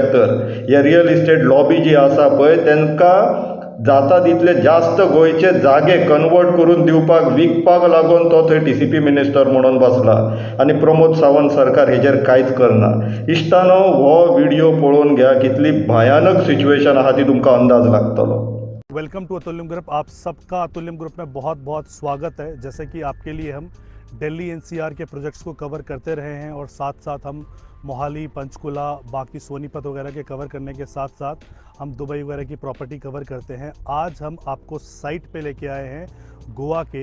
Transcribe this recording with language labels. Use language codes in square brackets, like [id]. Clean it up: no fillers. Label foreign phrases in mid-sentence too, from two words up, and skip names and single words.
[kok] तर हे [en] real estate lobby [kok] जी आसा पळय तांकां जाता तितले जास्त गोंयचे जागे कन्वर्ट करून दिवपाक विकपाक लागून तो थंय DCP मिनिस्टर म्हणून बसला. आनी प्रमोद सावंत सरकार हेजेर कांयच करना. इश्टानो, हो व्हिडिओ पळोवन घ्या. कितली भयानक सिच्युएशन आहा ती तुमकां अंदाज लागतलो. [en] Welcome to Atulyam Group. [hi] आप सबका अतुल्यम ग्रुप में बहुत बहुत स्वागत है. जैसे कि आपके लिए हम दिल्ली NCR के प्रोजेक्ट्स को कवर करते रहे हैं और साथ साथ हम मोहाली, पंचकुला, बाकी सोनीपत वगैरह के कवर करने के साथ साथ हम दुबई वगैरह की प्रॉपर्टी कवर करते हैं. आज हम आपको साइट पे लेके आए हैं गोवा के.